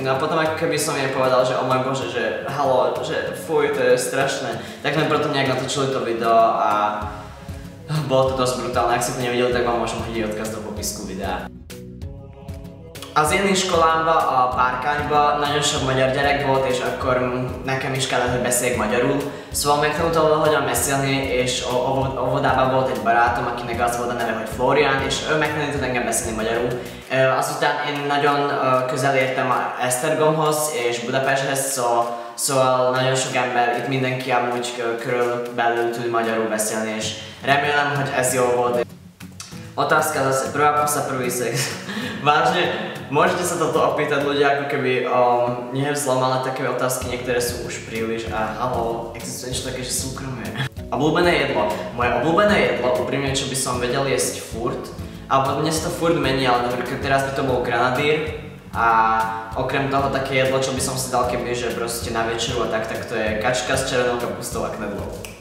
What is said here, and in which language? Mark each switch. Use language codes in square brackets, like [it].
[sk] No a potom ako keby som jej povedal, že oh môj bože, že halo, že fuj, to je strašné. Tak sme potom nejak natočili to video a bolo to dosť brutálne. Ak ste to nevideli, tak vám môžem hodiť odkaz do popisku videa. A z jednej [hu] školám párkáňba nagyon magyar gyerek volt, és akkor nekem is kellett, hogy beszéljek magyarul. Szóval megtanultam valahogy beszélni, és óvodában volt egy barátom, akinek az volt a neve, hogy Florian, és ő megtanított engem beszélni magyarul. Azután én nagyon közel értem Esztergomhoz és Budapesthez, szóval nagyon sok ember, itt mindenki amúgy körülbelül tud magyarul beszélni, és remélem, hogy ez jó volt. [sk] Otázka zase, prvá pusa, prvý sex. Vážne, môžete sa toto opýtať ľudia, ako keby nie je vzlom, ale také otázky niektoré sú už príliš a halo, existuje niečo také, že súkromie. Obľúbené jedlo. Moje obľúbené jedlo, úprimne, čo by som vedel jesť furt, alebo dnes to furt mení, ale napríklad teraz by to bol granadír a okrem toho také jedlo, čo by som si dal keby, že proste na večeru a tak to je kačka s červenou kapustou a knedlou.